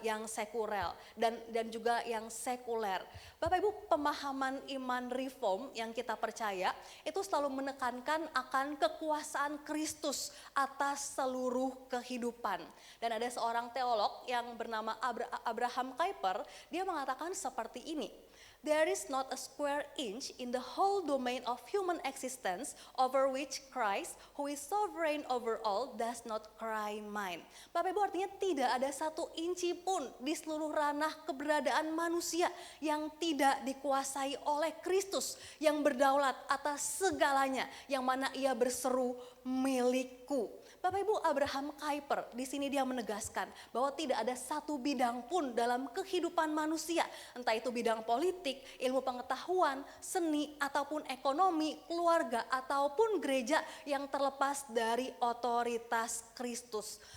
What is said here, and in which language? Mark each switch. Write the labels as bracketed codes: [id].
[id] yang sekuler dan juga yang sekuler. Bapak Ibu, pemahaman iman reform yang kita percaya itu selalu menekankan akan kekuasaan Kristus atas seluruh kehidupan. Dan ada seorang teolog yang bernama Abraham Kuyper, dia mengatakan seperti ini. [en] There is not a square inch in the whole domain of human existence over which Christ, who is sovereign over all, does not cry mine. [id] Bapak Ibu, artinya tidak ada satu inci pun di seluruh ranah keberadaan manusia yang tidak dikuasai oleh Kristus yang berdaulat atas segalanya, yang mana ia berseru milikku. Bapak Ibu, Abraham Kuyper di sini dia menegaskan bahwa tidak ada satu bidang pun dalam kehidupan manusia, entah itu bidang politik, ilmu pengetahuan, seni, ataupun ekonomi, keluarga, ataupun gereja yang terlepas dari otoritas Kristus.